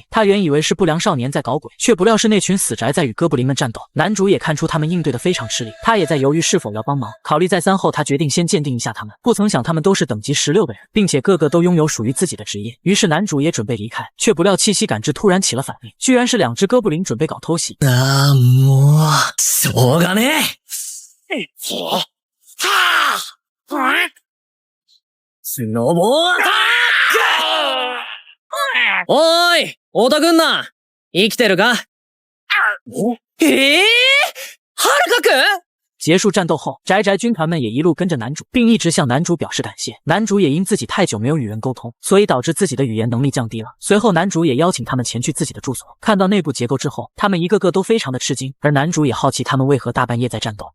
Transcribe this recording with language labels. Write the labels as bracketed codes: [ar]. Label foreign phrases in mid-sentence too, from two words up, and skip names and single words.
[zh] 他原以为是不良少年在搞鬼，却不料是那群死宅在与哥布林们战斗。男主也看出他们应对的非常吃力，他也在犹豫是否要帮忙。考虑再三后，他决定先鉴定一下他们。不曾想他们都是等级16的人，并且个个都拥有属于自己的职业。于是男主也准备离开，却不料气息感知突然起了反应，居然是2只哥布林准备搞偷袭。 [ja] もう、しょうがねえ。スノボーターおーい、太田くんな、生きてるか？はるかくん？ [zh] 结束战斗后，宅宅军团们也一路跟着男主，并一直向男主表示感谢。男主也因自己太久没有与人沟通，所以导致自己的语言能力降低了。随后男主也邀请他们前去自己的住所，看到内部结构之后，他们一个个都非常的吃惊，而男主也好奇他们为何大半夜在战斗。